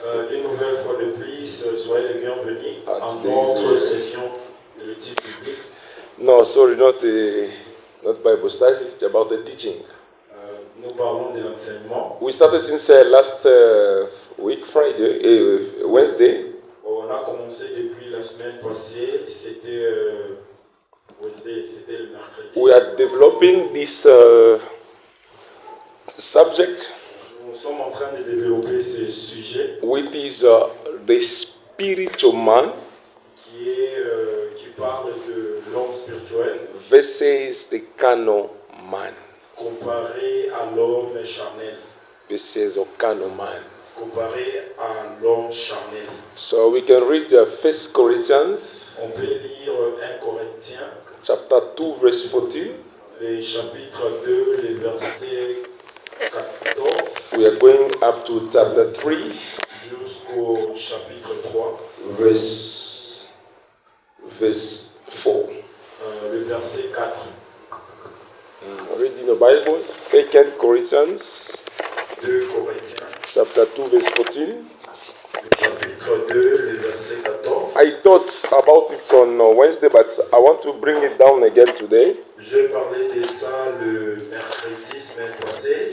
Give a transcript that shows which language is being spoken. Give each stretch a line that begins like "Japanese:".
French: Une nouvelle fois de plus, soyez les bienvenus à notre session de l'étude biblique.
English: No, sorry, not Bible studies, it's about the teaching.
French: Nous parlons de l'enseignement.
English: We started since last week, Wednesday.
French: On a commencé depuis la semaine passée, c'était Wednesday, c'était le mercredi.
English: We are developing this subject.
French: Nous sommes en train de développer ce sujet.
English: Which is the spiritual man.
French: Qui parle de l'homme spirituel.
English: Versus the carnal man.
French: Comparé à l'homme charnel.
English: Versus the carnal man.
French: Comparé à l'homme charnel.
English: So we can read 1 Corinthians.
French: On peut lire 1 Corinthiens.
English: Chapter 2, verse 14.
French: Le chapitre 2, les versets 14.
English: We are going up to chapter 3.
French: Jusqu'au chapitre 3.
English: Verse 4.
French: Le verset 4.
English: Reading the Bible, 2 Corinthians.
French: 2 Corinthiens.
English: Chapter 2, verse 14.
French: Le chapitre 2, les versets 14.
English: I thought about it on Wednesday, but I want to bring it down again today.
French: J'ai parlé de ça le mercredi semaine passée.